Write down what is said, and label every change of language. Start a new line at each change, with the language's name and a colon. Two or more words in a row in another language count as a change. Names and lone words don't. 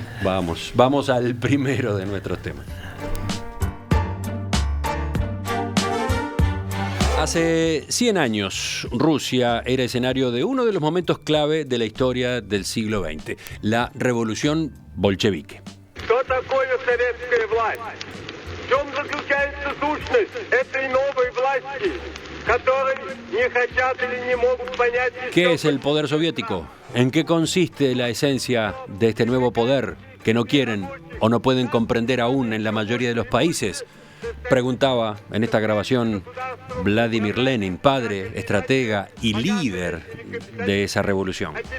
Spanish: Vamos al primero de nuestros temas. Hace 100 años, Rusia era escenario de uno de los momentos clave de la historia del siglo XX, la Revolución Bolchevique.
Russian: Что такое советская власть? В чем заключается сущность этой новой власти, которой не хотят или не могут понять...
Spanish: ¿Qué es el poder soviético? ¿En qué consiste la esencia de este nuevo poder que no quieren o no pueden comprender aún en la mayoría de los países? Preguntaba en esta grabación Vladimir Lenin, padre, estratega y líder de esa revolución.